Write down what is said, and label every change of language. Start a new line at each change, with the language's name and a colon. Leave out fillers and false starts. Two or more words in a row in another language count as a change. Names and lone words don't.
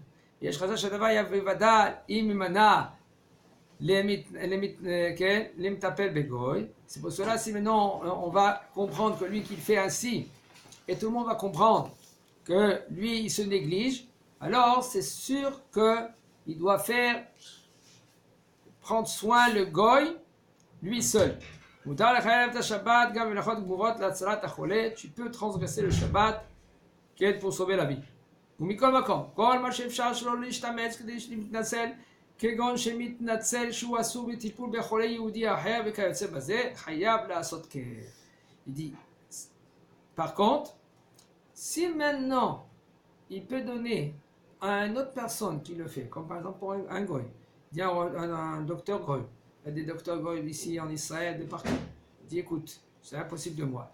French: C'est pour cela, si maintenant on va comprendre que lui qu'il fait ainsi, et tout le monde va comprendre que lui il se néglige, alors c'est sûr qu'il doit prendre soin le goy, lui seul. Tu peux transgresser le Shabbat pour sauver la vie.
Hebrew: ומכל מקום, כל מה שאפשר שלא להשתמץ כדי להתנצל, כגון שמתנצל שהוא אסור בטיפול בחולה יהודי אחר וכיוצא בזה, חייב לעשות כן.
French: Il dit, par contre, si maintenant il peut donner à une autre personne qui le fait, comme par exemple pour un goy, il dit un docteur goy, il y a des docteurs goy ici en Israël, de partout, il dit écoute, c'est impossible de moi.